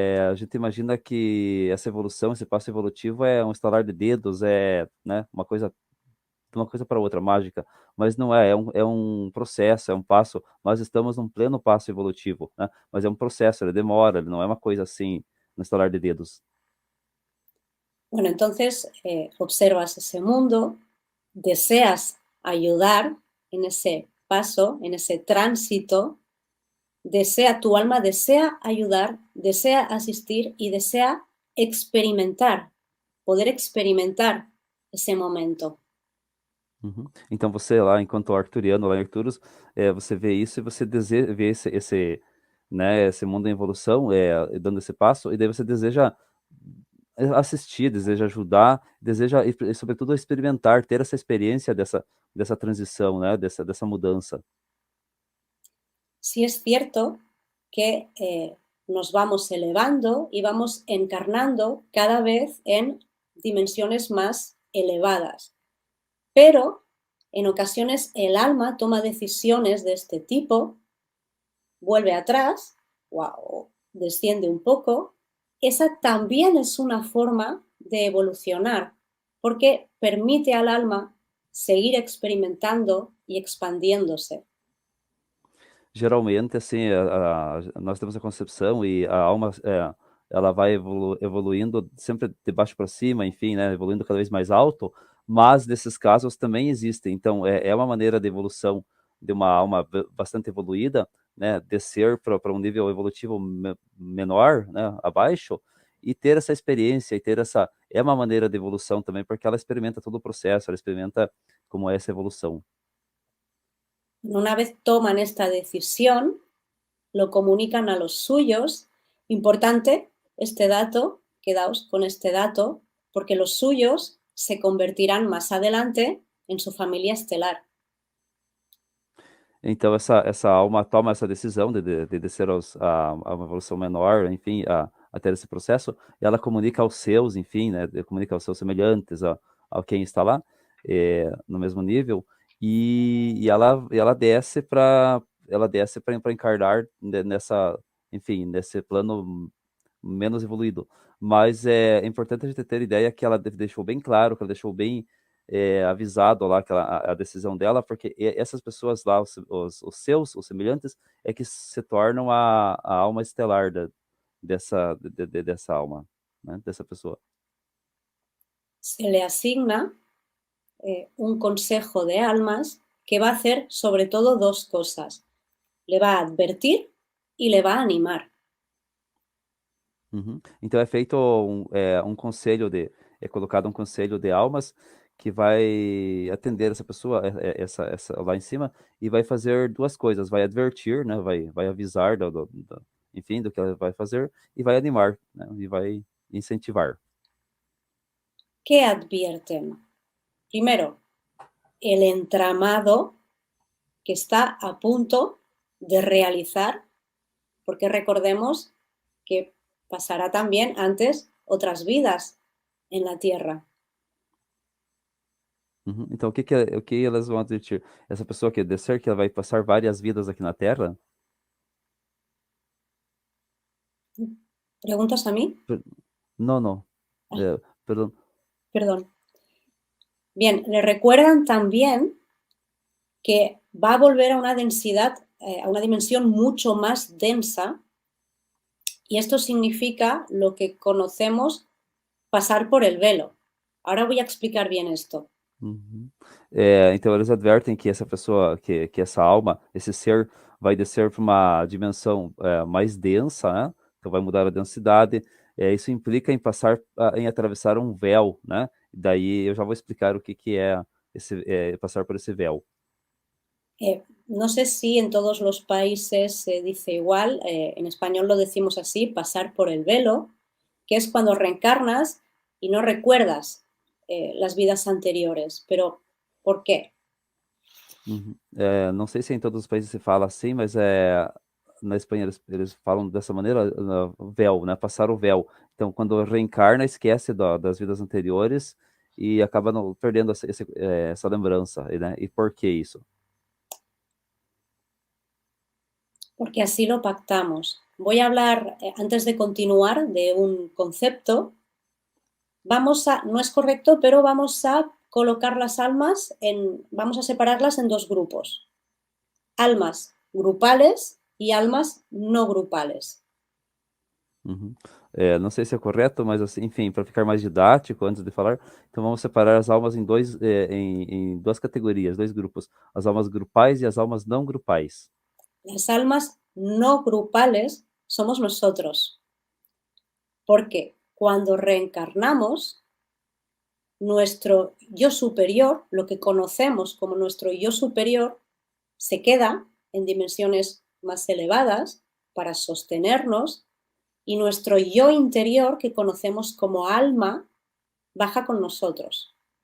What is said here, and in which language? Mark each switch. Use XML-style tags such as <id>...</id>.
<pt>A gente imagina que essa evolução, esse passo evolutivo é um estalar de dedos, né, uma coisa de uma coisa para outra, mágica, mas não é um processo, é um passo. Nós estamos num pleno passo evolutivo, né, mas é um processo, ele demora, ele não é uma coisa assim, no estalar de dedos.</pt> <es>Bueno, entonces observas ese mundo, deseas ayudar en ese paso, en ese tránsito, tu alma desea ayudar, desea asistir y desea experimentar, poder experimentar</es> <pt>esse momento. Uhum. Então você lá, enquanto arcturiano, lá em Arcturus, você vê isso e você deseja ver né, esse mundo em evolução, dando esse passo, e daí você deseja assistir, deseja ajudar, deseja, e sobretudo experimentar, ter essa experiência dessa transição, né, dessa mudança.</pt> <es>Sí es cierto que nos vamos elevando y vamos encarnando cada vez en dimensiones más elevadas. Pero en ocasiones el alma toma decisiones de este tipo, vuelve atrás o desciende un poco. Esa también es una forma de evolucionar, porque permite al alma seguir experimentando y expandiéndose.</es> <pt>Geralmente, assim, nós temos a concepção e a alma, ela vai evoluindo sempre de baixo para cima, enfim, né, evoluindo cada vez mais alto, mas nesses casos também existem. Então, é uma maneira de evolução de uma alma bastante evoluída, né, descer para um nível evolutivo menor, né, abaixo, e ter essa experiência, e ter essa... É uma maneira de evolução também, porque ela experimenta todo o processo, ela experimenta como é essa evolução.</pt> <es>Una vez toman esta decisión, lo comunican a los suyos. Importante este dato, quedaos con este dato, porque los suyos se convertirán más adelante en su familia estelar.</es> <pt>Então, essa alma toma essa decisão de descer a uma evolução menor, enfim, a ter esse processo, e ela comunica aos seus, enfim, né, comunica aos seus semelhantes, a quem está lá, no mesmo nível, e ela desce para encarnar nessa, enfim, nesse plano menos evoluído. Mas é importante a gente ter ideia que ela deixou bem claro, que ela deixou bem avisado lá que a decisão dela, porque essas pessoas lá, os semelhantes, é que se tornam a alma estelar dessa alma, né, dessa pessoa.</pt> <es>Se le asigna un consejo de almas que va a hacer sobre todo dos cosas. Le va a advertir y le va a animar. Uhum.</es> <pt>Então é feito um conselho é colocado um conselho de almas que vai atender essa pessoa, essa lá em cima, e vai fazer duas coisas, vai advertir, né, vai avisar enfim, do que ela vai fazer, e vai animar, né, e vai incentivar.</pt> <es>¿Qué advierten? Primero, el entramado que está a punto de realizar, porque recordemos que pasará también antes otras vidas en la tierra. Uhum.</es> <pt>Então o que elas vão advertir? Essa pessoa que descer, que ela vai passar várias vidas aqui na Terra?</pt> <es>¿Preguntas a mí?</es> <pt>Não, não. Perdão.</pt> <es>Perdón. Bien, le recuerdan también que va a volver a una densidad, a una dimensión mucho más densa, y esto significa lo que conocemos pasar por el velo. Ahora voy a explicar bien esto. Uhum.</es> <pt>Então eles advertem que essa pessoa, que essa alma, esse ser, vai descer para uma dimensão mais densa, né? Então vai mudar a densidade. Isso implica em em atravessar um véu, né? Daí eu já vou explicar o que é passar por esse véu.</pt> <es>No sé si en todos los países se dice igual, en español lo decimos así, pasar por el velo, que es cuando reencarnas y no recuerdas las vidas anteriores. Pero, ¿por qué? Uhum.</es> <pt>Não sei se em todos os países se fala assim, mas na Espanha eles falam dessa maneira, véu, né? Passar o véu. Então, quando reencarna, esquece das vidas anteriores e acaba perdendo essa lembrança, né? E por que isso?</pt> <es>Porque así lo pactamos. Voy a hablar, antes de continuar, de un concepto. No es correcto, pero vamos a colocar las almas vamos a separarlas en dos grupos. Almas grupales y almas no grupales. Uhum.</es> <pt>Não sei se é correto, mas assim, enfim, para ficar mais didático antes de falar, então vamos separar as almas em duas categorias, dois grupos, as almas grupais e as almas não grupais.</pt> <es>Las almas no grupales somos nosotros, porque cuando reencarnamos, nuestro yo superior, lo que conocemos como nuestro yo superior, se queda en dimensiones más elevadas para sostenernos y nuestro yo interior, que conocemos como alma, baja con nosotros.</es>